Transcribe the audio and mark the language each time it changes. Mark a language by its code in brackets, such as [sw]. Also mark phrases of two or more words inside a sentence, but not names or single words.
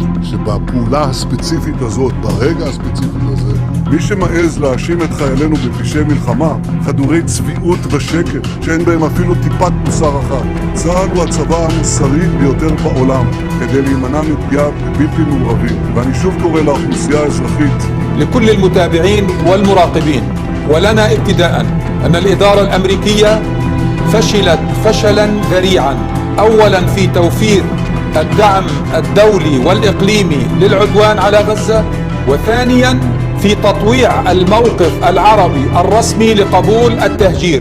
[he] שבפעולה הספציפית הזאת, ברגע הספציפי הזה, מי שמעז להאשים את חיילינו בפשעי מלחמה, חדורי צביעות ושקר, שאין בהם אפילו טיפת מוסר אחת. צה"ל הוא הצבא המוסרי ביותר בעולם, כדי להימנע מפגיעה בבלתי מעורבים. ואני שוב קורא לאוכלוסייה האזרחית. [ar] لكل المتابعين والمراقبين ولنا ابتداء أن الإدارة الأمريكية فشلت فشلا ذريعا، أولا في توفير الدعم الدولي والإقليمي للعدوان على غزة، وثانيا في تطويع الموقف العربي الرسمي لقبول التهجير.